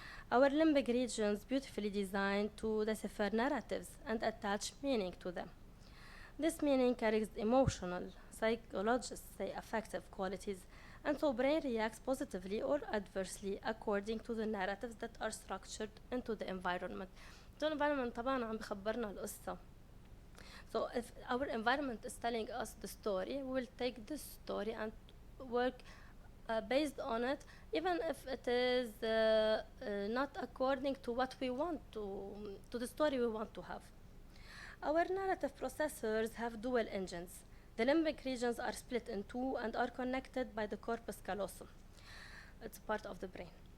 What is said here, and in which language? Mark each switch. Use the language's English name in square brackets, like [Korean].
[English] Our limbic regions beautifully designed to decipher narratives and attach meaning to them. This meaning carries emotional, psychologists say affective qualities, and so brain reacts positively or adversely according to the narratives that are structured into the environment. The environment [Arabic] طبعاً عم بخبرنا القصة. [English] So if our environment is telling us the story, we will take this story and work based on it, even if it is not according to what we want to the story we want to have. Our narrative processors have dual engines. The limbic regions are split in two and are connected by the corpus callosum. It's part of the brain.